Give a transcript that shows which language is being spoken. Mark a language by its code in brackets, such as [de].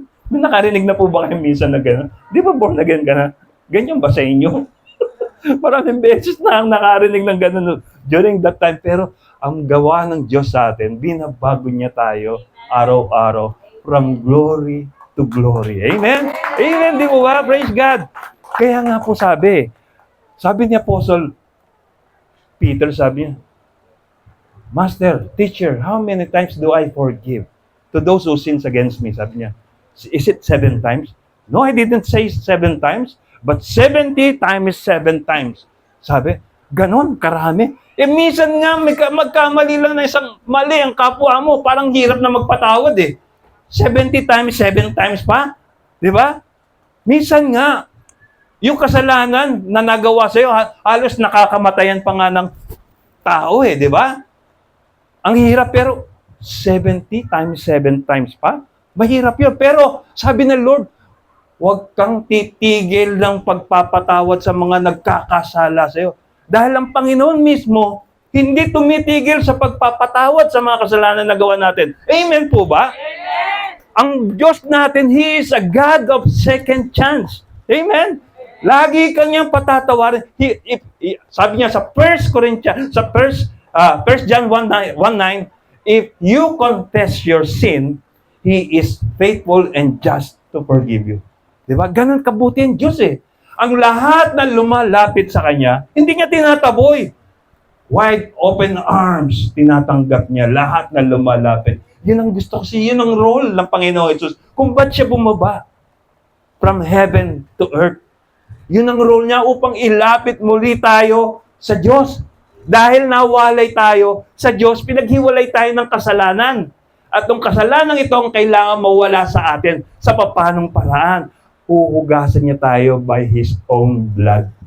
[tl] May nakarinig na po ba kayo minsan na gano'n? Di ba born again ka na? Ganyan ba sa inyo? Maraming beses na ang nakarinig ng gano'n during that time. Pero ang gawa ng Diyos sa atin, binabago niya tayo araw-araw [en] from glory to glory. [tl] Amen? Amen, di mo ba? Praise God! Kaya nga po sabi ni [en] Apostle Peter, [tl] sabi niya, [en] Master, teacher, how many times do I forgive to those who sins against me? [tl] Sabi niya, [en] is it 7 times? No, I didn't say 7 times, but 70 times 7 times. [tl] Sabi, ganon, karami. Eh, minsan nga, magkamali lang na isang mali ang kapwa mo, parang hirap na magpatawad eh. 70 times 7 times pa? Di ba? Minsan nga, yung kasalanan na nagawa sa'yo, halos nakakamatayan pa nga ng tao eh, di ba? Ang hirap, pero 70 times 7 times pa? Mahirap yun. Pero sabi ng Lord, huwag kang titigil ng pagpapatawad sa mga nagkakasala sa'yo. Dahil ang Panginoon mismo, hindi tumitigil sa pagpapatawad sa mga kasalanan na gawa natin. Amen po ba? Amen! Ang Diyos natin, [en] He is a God of second chance. Amen? [tl] Lagi kanyang patatawarin. Sabi niya sa [en] 1 Corinthians, sa 1 John 1:9, if you confess your sin, He is faithful and just to forgive you. [tl] Diba? Ganun kabuti ang Diyos eh. Ang lahat na lumalapit sa Kanya, hindi niya tinataboy. [en] Wide open arms, [tl] tinatanggap niya lahat na lumalapit. Yun ang gusto ko. Yun ang role ng Panginoon Jesus. Kung ba't siya bumaba [en] from heaven to earth. [tl] Yun ang role niya upang ilapit muli tayo sa Diyos. Dahil nawalay tayo sa Diyos, pinaghiwalay tayo ng kasalanan. At yung kasalanan ito ang kailangan mawala sa atin sa papanong paraan. Huhugasan niya tayo [en] by His own blood.